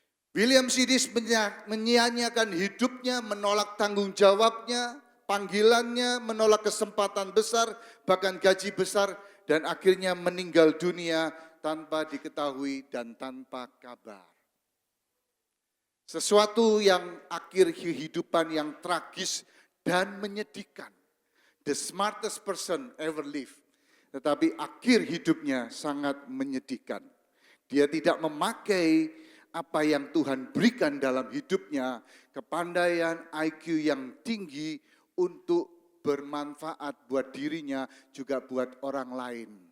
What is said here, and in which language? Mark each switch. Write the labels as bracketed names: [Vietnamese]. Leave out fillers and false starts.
[Indonesian] William Sidis menyia-nyiakan hidupnya, menolak tanggung jawabnya, panggilannya, menolak kesempatan besar, bahkan gaji besar, dan akhirnya meninggal dunia tanpa diketahui dan tanpa kabar. Sesuatu yang akhir kehidupan yang tragis dan menyedihkan. [English] The smartest person ever lived. [Indonesian] Tetapi akhir hidupnya sangat menyedihkan. Dia tidak memakai apa yang Tuhan berikan dalam hidupnya, kepandaian IQ yang tinggi untuk bermanfaat buat dirinya, juga buat orang lain.